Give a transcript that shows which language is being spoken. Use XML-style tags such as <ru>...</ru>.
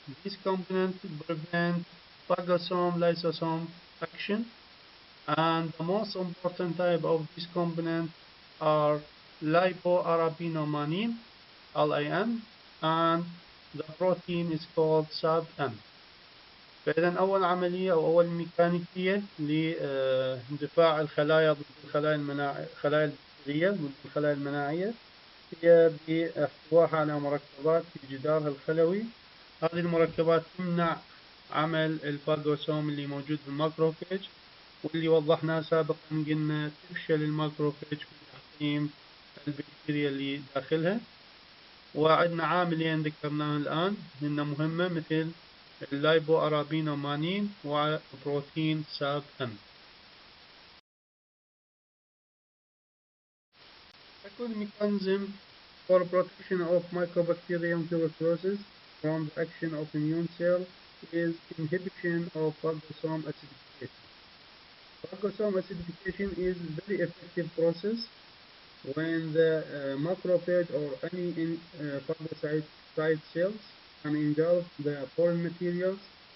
<en>This component prevents phagosome-lysosome action, and the most important type of this component are lipoarabinomannan, LAM, and the protein is called SAB-M.</en> <ar>فإذا أول عملية أو أول ميكانيكية لدفاع الخلايا ضد الخلايا البكتيرية ضد الخلايا المناعية هي باحتوائها على مركبات في جدارها الخلوي. هذه المركبات تمنع عمل الفاجوسوم اللي موجود في الماكروفيج، واللي وضحناه سابقا قلنا تفشل الماكروفيج في تحطيم البكتيريا اللي داخلها. وعندنا عاملين ذكرناهم الآن هن مهمة، مثل اللايبو أرابينومانين وبروتين ساب أم.</ar> <en>Second mechanism for protection of Mycobacterium tuberculosis from the action of immune cell is inhibition of phagosome acidification. Phagosome acidification is a very effective process when the macrophage or any phagocyte cells can engulf the foreign materials.</en>